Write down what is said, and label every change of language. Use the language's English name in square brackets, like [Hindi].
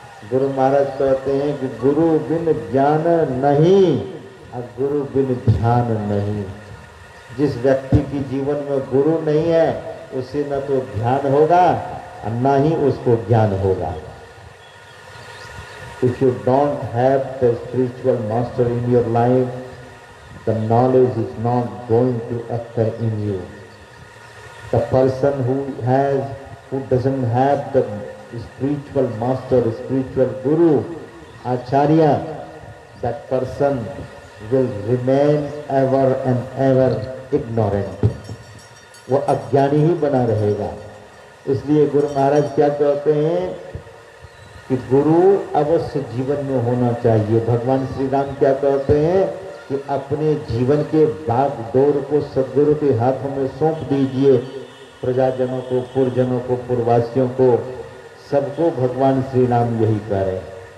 [Hindi] गुरु महाराज कहते हैं कि गुरु बिन ज्ञान नहीं और गुरु बिन ध्यान नहीं। जिस व्यक्ति की जीवन में गुरु नहीं है उसे न तो ध्यान होगा और न ही उसको ज्ञान होगा। [English] If you don't have the spiritual master in your life, the knowledge is not going to occur in you. The person who doesn't have the spiritual master, spiritual guru, acharya, that person will remain ever and ever ignorant. [Hindi] वो अज्ञानी ही बना रहेगा। इसलिए गुरु महाराज क्या कहते हैं कि गुरु अवश्य जीवन में होना चाहिए। भगवान श्री राम क्या कहते हैं कि अपने जीवन के बागडोर को सद्गुरु के हाथों में सौंप दीजिए। प्रजाजनों को, पुरजनों को, पुरवासियों को, सबको भगवान श्री राम यही कह रहे हैं।